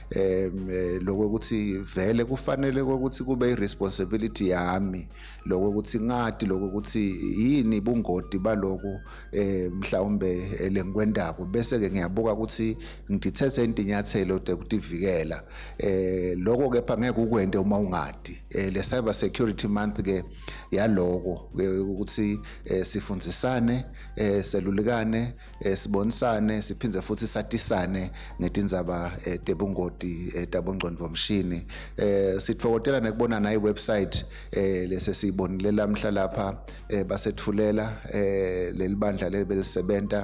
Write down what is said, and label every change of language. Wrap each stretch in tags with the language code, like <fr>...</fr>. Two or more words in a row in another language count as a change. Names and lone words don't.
<ss>lokuthi vele kufanele ukuthi kube irresponsibility yami lokuthi ngadi lokuthi yini bungoti baloku mhlawumbe lengikwendako bese ke ngiyabuka ukuthi ngitithethe intinyathelo tekutivikela lokho kepha ngeke ukwende uma ungadi le</ss> <en>cyber security</en> <ss>month ke yaloko ukuthi sifundzisane selulekane sibonisane siphindze futhi satisane ngetindzaba tebungoti tabongqondo bomshini sitfokotela nekubona na iwebsite lesesiyibonile lamhla lapha basethulela lelibandla lebelisebenta</ss>